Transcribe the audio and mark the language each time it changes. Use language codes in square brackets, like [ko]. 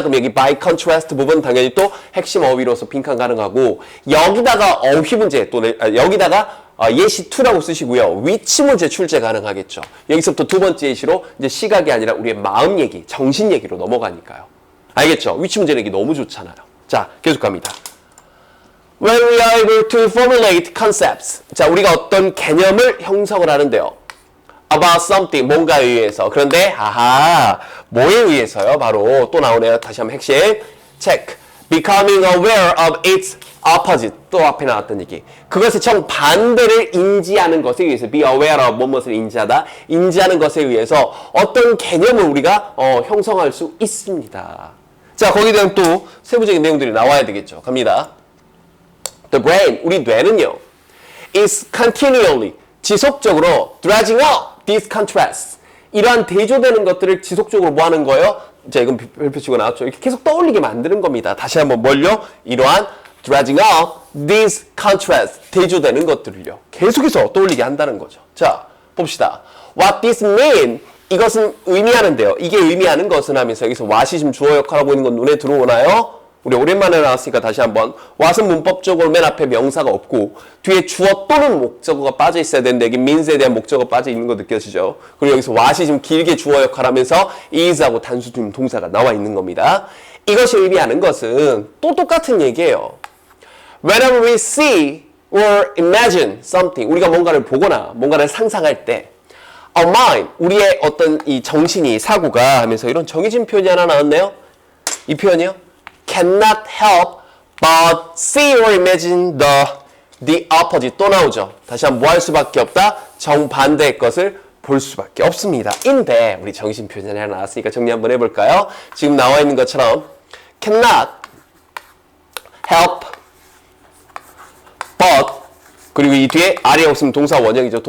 [ko] 그럼 여기 [en] by contrast [ko] 부분 당연히 또 핵심 어휘로서 빈칸 가능하고, 여기다가 어휘 문제 또 여기다가 예시 2라고 쓰시고요. 위치 문제 출제 가능하겠죠. 여기서부터 두 번째 예시로 이제 시각이 아니라 우리의 마음 얘기, 정신 얘기로 넘어가니까요. 알겠죠? 위치 문제 내기 너무 좋잖아요. 자, 계속 갑니다. [en] When we are able to formulate concepts. [ko] 자, 우리가 어떤 개념을 형성을 하는데요. [en] About something, [ko] 뭔가에 의해서. 그런데, 뭐에 의해서요? 바로 또 나오네요. 다시 한번 핵심. Check. [en] Becoming aware of its opposite. [ko] 또 앞에 나왔던 얘기. 그것의 정반대를 인지하는 것에 의해서, [en] be aware of [ko] 무엇을 인지하다. 인지하는 것에 의해서 어떤 개념을 우리가 형성할 수 있습니다. 자, 거기에 대한 또 세부적인 내용들이 나와야 되겠죠. 갑니다. [en] The brain, [ko] 우리 뇌는요, [en] is continually, [ko] 지속적으로 [en] dredging up these contrasts. [ko] 이러한 대조되는 것들을 지속적으로 뭐 하는 거예요? 자, 이건 별표치고 나왔죠. 이렇게 계속 떠올리게 만드는 겁니다. 다시 한번 뭘요? 이러한 [en] dredging up these contrasts. [ko] 대조되는 것들을요. 계속해서 떠올리게 한다는 거죠. 자, 봅시다. [en] What this mean? [ko] 이것은 의미하는데요. 이게 의미하는 것은 하면서 여기서 what이 지금 주어 역할하고 있는 건 눈에 들어오나요? 우리 오랜만에 나왔으니까 다시 한번 what은 문법적으로 맨 앞에 명사가 없고 뒤에 주어 또는 목적어가 빠져 있어야 되는데 여기 means에 대한 목적어가 빠져 있는 거 느껴지죠? 그리고 여기서 what이 지금 길게 주어 역할하면서 is하고 단수 동사가 나와 있는 겁니다. 이것이 의미하는 것은 또 똑같은 얘기예요. [en] Whenever we see or imagine something, [ko] 우리가 뭔가를 보거나 뭔가를 상상할 때 [en] our mind, [ko] 우리의 어떤 이 정신이 사고가 하면서 이런 정해진 표현이 하나 나왔네요. 이 표현이요. [en] cannot help but see or imagine the opposite. [ko] 또 나오죠. 다시 한번 뭐 할 수밖에 없다? 정반대의 것을 볼 수밖에 없습니다. 인데 우리 정신 표현이 하나 나왔으니까 정리 한번 해볼까요? 지금 나와 있는 것처럼 [en] cannot help but [ko] 그리고 이 뒤에 아래 없으면 동사 원형이죠.